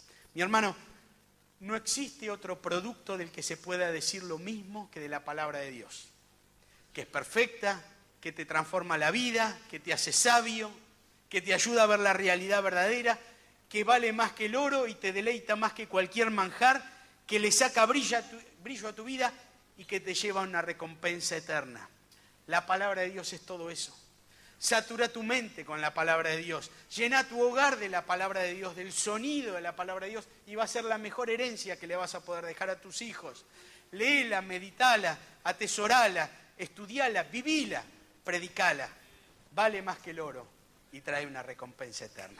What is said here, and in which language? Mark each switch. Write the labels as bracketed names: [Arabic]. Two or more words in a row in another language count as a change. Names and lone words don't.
[Spanish] Mi hermano, no existe otro producto del que se pueda decir lo mismo que de la palabra de Dios, que es perfecta, que te transforma la vida, que te hace sabio, que te ayuda a ver la realidad verdadera, que vale más que el oro y te deleita más que cualquier manjar, que le saca brillo a tu vida y que te lleva a una recompensa eterna. La palabra de Dios es todo eso. Satura tu mente con la palabra de Dios. Llena tu hogar de la palabra de Dios, del sonido de la palabra de Dios, y va a ser la mejor herencia que le vas a poder dejar a tus hijos. Léela, meditala, atesorala, estudiala, vivila, predicala. Vale más que el oro y trae una recompensa eterna.